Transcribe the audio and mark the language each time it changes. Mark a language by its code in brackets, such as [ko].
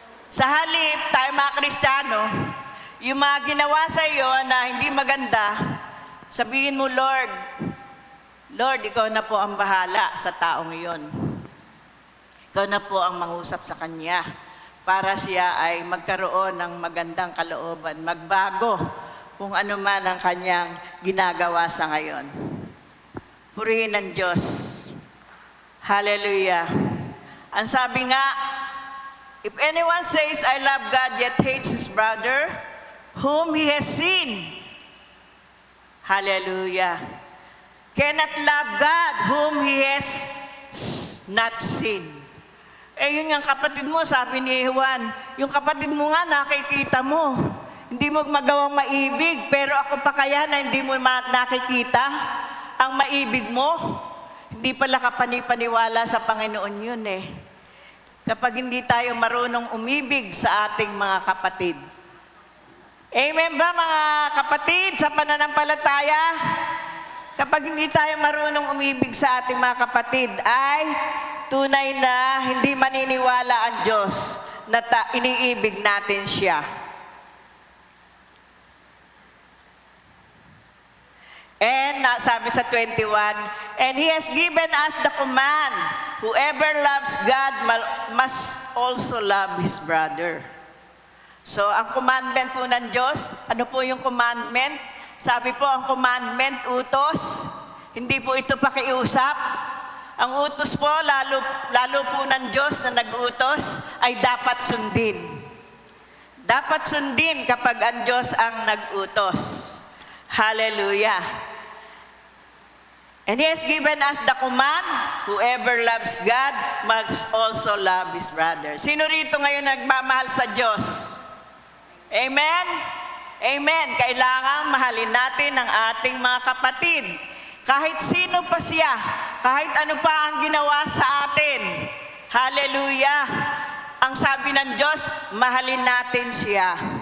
[tl] Sa halip, tayo mga Kristiyano, yung mga ginawa sa iyo na hindi maganda, sabihin mo, Lord, ikaw na po ang bahala sa taong iyon. Ikaw na po ang mangusap sa kanya para siya ay magkaroon ng magandang kalooban, magbago kung ano man ang kanyang ginagawa sa ngayon. Purihin ang Diyos. Hallelujah. Ang sabi nga, [en] if anyone says, I love God, yet hates his brother, whom he has seen. Hallelujah. Cannot love God whom he has not seen. [tl] Yun yung kapatid mo, sabi ni Juan, yung kapatid mo nga nakikita mo. Hindi mo magawang maibig, pero ako pa kaya na hindi mo nakikita ang maibig mo? Hindi pala kapanipaniwala sa Panginoon yun eh. Kapag hindi tayo marunong umibig sa ating mga kapatid. Amen ba mga kapatid sa pananampalataya? Kapag hindi tayo marunong umibig sa ating mga kapatid, ay tunay na hindi maniniwala ang Diyos na iniibig natin siya. [en] And [tl] sabi sa [en] 21, and He has given us the command, whoever loves God must also love his brother. [tl] So, ang commandment po ng Diyos, ano po yung commandment? Sabi po, ang commandment, utos. Hindi po ito pakiusap. Ang utos po, lalo po ng Diyos na nag-utos, ay dapat sundin. Dapat sundin kapag ang Diyos ang nag-utos. Hallelujah. [en] And He has given us the command, whoever loves God must also love his brother. [tl] Sino rito ngayon nagmamahal sa Diyos? Amen? Amen. Kailangan mahalin natin ang ating mga kapatid. Kahit sino pa siya, kahit ano pa ang ginawa sa atin. Hallelujah. Ang sabi ng Diyos, mahalin natin siya.